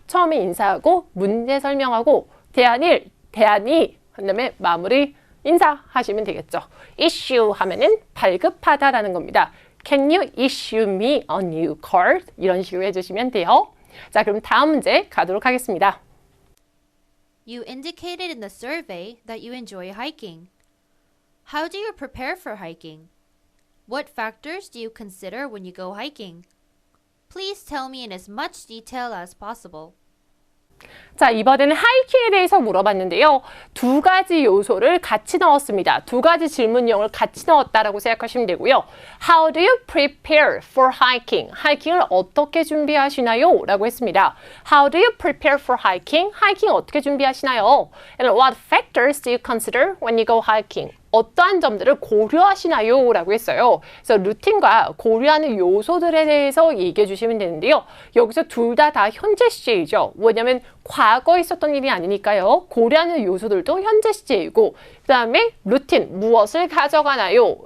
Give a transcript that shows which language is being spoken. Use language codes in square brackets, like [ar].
[ko] 처음에 인사하고 문제 설명하고 대안 1, 대안 2, 그다음에 마무리 인사하시면 되겠죠. issue 하면은 발급하다라는 겁니다. [en] Can you issue me a new card? [ko] 이런 식으로 해주시면 돼요. 자, 그럼 다음 문제 가도록 하겠습니다. [en] You indicated in the survey that you enjoy hiking. How do you prepare for hiking? What factors do you consider when you go hiking? Please tell me in as much detail as possible. [ko] 자, 이번에는 하이킹에 대해서 물어봤는데요. 두 가지 요소를 같이 넣었습니다. 두 가지 질문형을 같이 넣었다라고 생각하시면 되고요. [en] How do you prepare for hiking? [ko] 하이킹을 어떻게 준비하시나요? 라고 했습니다. [en] How do you prepare for hiking? [ko] 하이킹 어떻게 준비하시나요? [en] And what factors do you consider when you go hiking? [ko] 어떠한 점들을 고려하시나요? 라고 했어요. 그래서 루틴과 고려하는 요소들에 대해서 얘기해 주시면 되는데요. 여기서 둘 다 현재 시제이죠. 왜냐하면 과거에 있었던 일이 아니니까요. 고려하는 요소들도 현재 시제이고 그 다음에 루틴, 무엇을 가져가나요?